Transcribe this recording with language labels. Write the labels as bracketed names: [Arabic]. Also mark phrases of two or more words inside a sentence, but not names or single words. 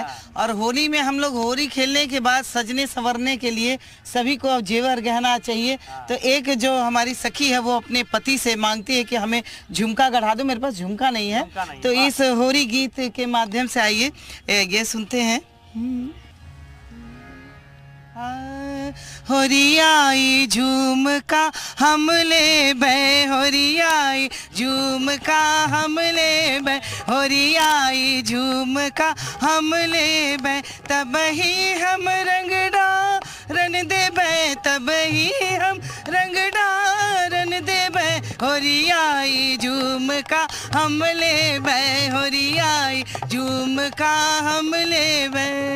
[Hindi] और होली में हम लोग होली खेलने के बाद सजने संवरने के लिए सभी को अब जेवर गहना चाहिए। तो एक जो हमारी सखी है वो अपने पति से मांगती है कि हमें झुमका गढ़ा दो, मेरे पास झुमका नहीं है। तो इस होली गीत के माध्यम से आइए ये सुनते हैं। [Bundeli] होरियाई झुमका हम ले बै, होरियाई झुमका हम ले बै, होरियाई झुमका हम ले बै, तब ही हम रंगडा रन देबै, तब ही हम रंगडा रन देबै, होरियाई झुमका हम ले बै, होरियाई झुमका हम ले बै।